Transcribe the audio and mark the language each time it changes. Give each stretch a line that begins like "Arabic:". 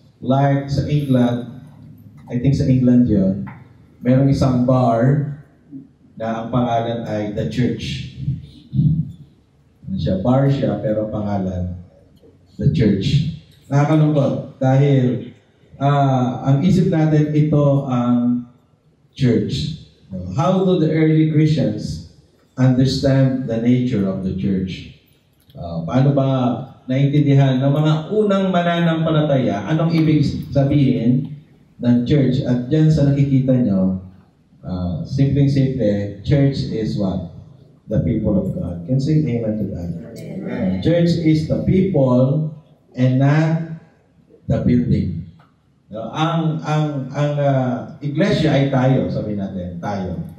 Filipino: Like sa England,
English: I think
Filipino: sa England yun, merong isang bar na ang pangalan ay The Church. Bar siya, pero pangalan The Church. Nakakalungkot dahil ang isip natin, ito ang church.
English: How do the early Christians understand the nature of the church?
Filipino: Paano ba naintindihan ng mga unang mananampalataya anong ibig sabihin ng church? At dyan sa nakikita nyo, simpleng-simple,
English: church is what? The people of God. Can say amen to that? Church is the people and not the building.
Filipino: Ang iglesia ay tayo, sabi natin, tayo.